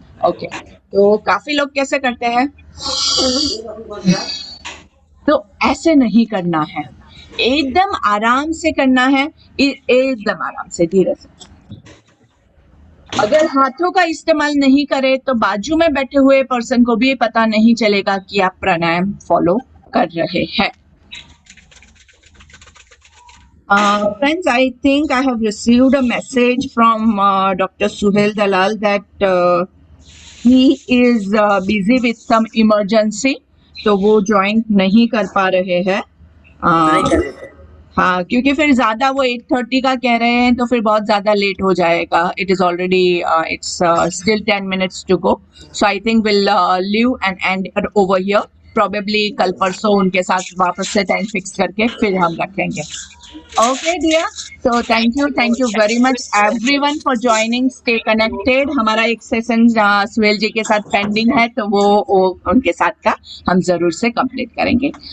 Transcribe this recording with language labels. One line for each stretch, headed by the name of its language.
Hindi: Okay, तो काफी लोग कैसे करते हैं, तो ऐसे नहीं करना है, एकदम आराम से करना है, एकदम आराम से, धीरे से। अगर हाथों का इस्तेमाल नहीं करे तो बाजू में बैठे हुए पर्सन को भी पता नहीं चलेगा कि आप प्राणायाम फॉलो कर रहे हैं।
English: Friends, I think I have received a message from Dr. Suhail Dalal that he is busy with some emergency,
Hindi: तो वो ज्वाइन नहीं कर पा रहे हैं। हाँ, क्योंकि फिर ज्यादा वो 8:30 का कह रहे हैं, तो फिर बहुत ज्यादा लेट हो जाएगा।
English: It is already it's still 10 minutes to go, so I think we'll leave and end it over here.
Hindi: Probably कल परसों उनके साथ वापस से टाइम फिक्स करके फिर हम रखेंगे।
English: Okay dear, so thank you very much everyone for joining. Stay connected.
Hindi: हमारा एक सेशन सुहेल जी के साथ पेंडिंग है, तो वो उनके साथ का हम जरूर से कंप्लीट करेंगे।